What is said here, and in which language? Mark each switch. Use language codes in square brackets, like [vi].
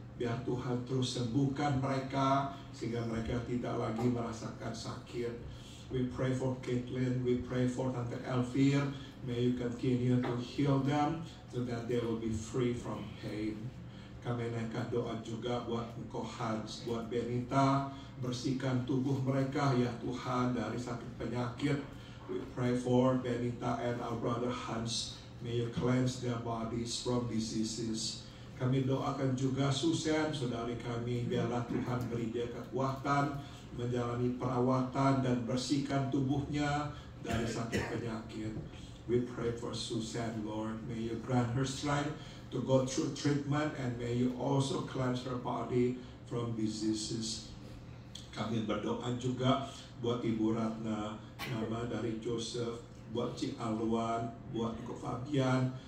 [id] Biar Tuhan terus sembuhkan mereka sehingga mereka tidak lagi merasakan sakit. [en] We pray for Caitlin, we pray for Tante Elvir. May you continue to heal them so that they will be free from pain. [id] Kami naikkan doa juga buat Engkau Hans, buat Benita. Bersihkan tubuh mereka ya Tuhan dari sakit penyakit. [en] We pray for Benita and our brother Hans. May you cleanse their bodies from diseases. [id] Kami doakan juga Susan, saudari kami, biarlah Tuhan beri dia kekuatan menjalani perawatan dan bersihkan tubuhnya dari sakit penyakit. [en] We pray for Susan, Lord. May you grant her strength to go through treatment, and may you also cleanse her body from diseases. [id] Kami berdoa juga buat Ibu Ratna, nama dari Joseph, buat Cik Alwan, buat Ko Fabian.